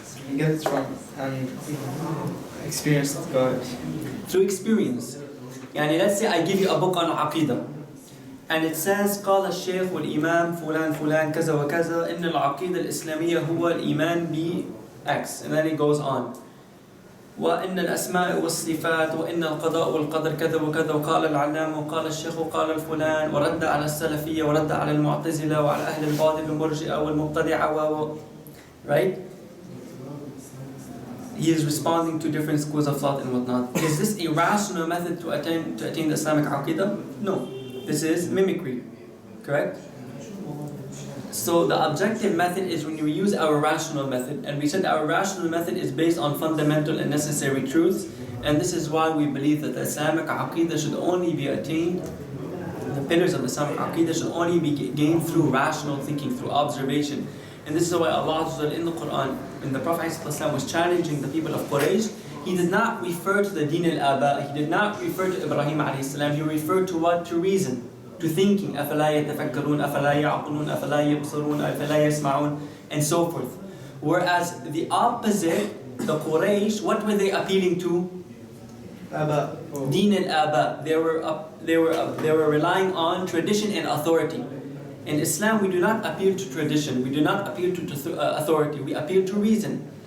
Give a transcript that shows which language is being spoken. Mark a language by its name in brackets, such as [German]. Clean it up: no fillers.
[English] You get it from an experienced God. Through experience. Yani let's say I give you a book on Aqeedah, and it says [Arabic] قال الشيخ والإمام فلان فلان كذا وكذا إن العقيدة الإسلامية هو الإيمان ب [English] X, and then it goes on. [Arabic] وإن الأسماء والصفات وإن القضاء والقدر كذا وكذا وقال العلامة وقال الشيخ وقال الفلان ورد على السلفية ورد على المعتزلة وعلى أهل الباطل والمرجئة والمبتدعة right? [English] He is responding to different schools of thought and whatnot. Is this a rational method to attain the Islamic Aqeedah? No. This is mimicry. Correct? So the objective method is when we use our rational method, and we said our rational method is based on fundamental and necessary truths, and this is why we believe that the Islamic Aqeedah should only be attained, the pillars of the Islamic Aqeedah should only be gained through rational thinking, through observation. And this is why Allah in the Quran, when the Prophet ﷺ was challenging the people of Quraysh, he did not refer to the Din al-Aba, he did not refer to Ibrahim alayhi salam, he referred to what? To reason. To thinking, [Arabic] أَفَلَا يَتَفَكَّرُونَ أَفَلَا يَعْقُلُونَ أَفَلَا يَبْصَرُونَ أَفَلَا يَسْمَعُونَ [English] and so forth. Whereas the opposite, the Quraysh, what were they appealing to? Aba. Deen al-Aba. They were relying on tradition and authority. In Islam, we do not appeal to tradition. We do not appeal to authority. We appeal to reason.